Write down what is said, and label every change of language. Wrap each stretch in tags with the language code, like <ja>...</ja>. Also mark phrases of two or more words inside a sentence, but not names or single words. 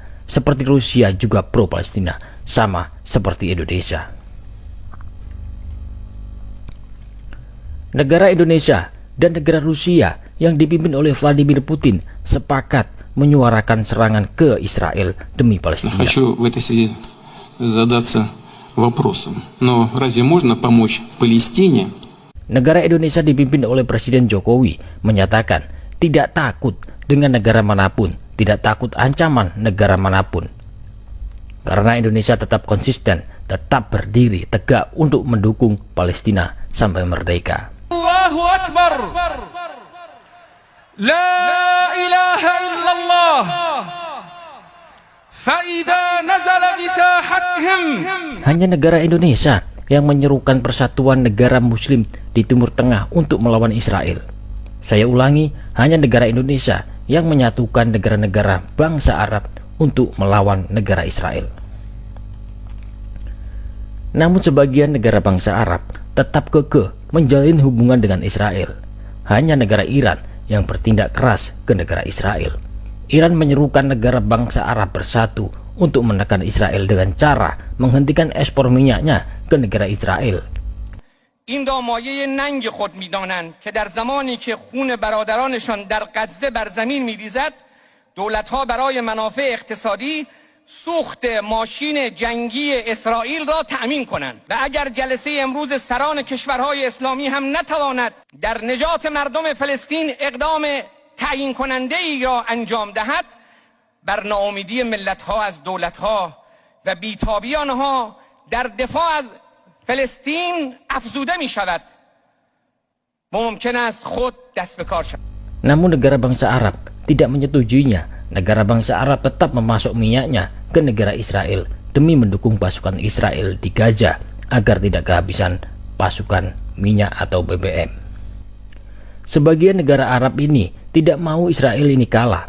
<id>Seperti Rusia juga pro-Palestina, sama seperti Indonesia. Negara Indonesia dan negara Rusia yang dipimpin oleh Vladimir Putin sepakat menyuarakan serangan ke Israel demi Palestina.</id> <ru>Хочу в этой связи задаться вопросом. Но разве можно помочь Палестине?</ru> <id>Negara Indonesia dipimpin oleh Presiden Jokowi menyatakan tidak takut dengan negara manapun, tidak takut ancaman negara manapun. karena Indonesia tetap konsisten, tetap berdiri tegak untuk mendukung Palestina sampai merdeka.</id> <ar>الله أكبر. لا إله إلا الله. فإذا نزل بساحتهم.</ar> <id>Hanya negara Indonesia yang menyerukan persatuan negara muslim di Timur Tengah untuk melawan Israel. Saya ulangi, hanya negara Indonesia yang menyatukan negara-negara bangsa Arab untuk melawan negara Israel. Namun sebagian negara bangsa Arab tetap kekeh menjalin hubungan dengan Israel. Hanya negara Iran yang bertindak keras ke negara Israel. Iran menyerukan negara bangsa Arab bersatu untuk menekan Israel dengan cara menghentikan ekspor minyaknya ke negara Israel.</id> <fa>این دامایه ننگ خود می‌دانند که در زمانی که خون برادرانشان در غزه بر زمین می‌ریزد، دولت‌ها برای منافع اقتصادی سوخت ماشین جنگی اسرائیل را تأمین کنند و اگر جلسه امروز سران کشورهای اسلامی هم نتواند در نجات مردم فلسطین اقدام تعیین کننده‌ای را انجام دهد، بر ناامیدی ملت‌ها از دولت‌ها و بی‌تابی آنها در دفاع از فلسطین افزوده می شود و ممکن است خود دست به کار شود.</fa> <id>Namun negara bangsa Arab tidak menyetujuinya. Negara bangsa Arab tetap memasok minyaknya ke negara Israel demi mendukung pasukan Israel di Gaza agar tidak kehabisan pasukan minyak atau BBM. Sebagian negara Arab ini tidak mau Israel ini kalah.</id>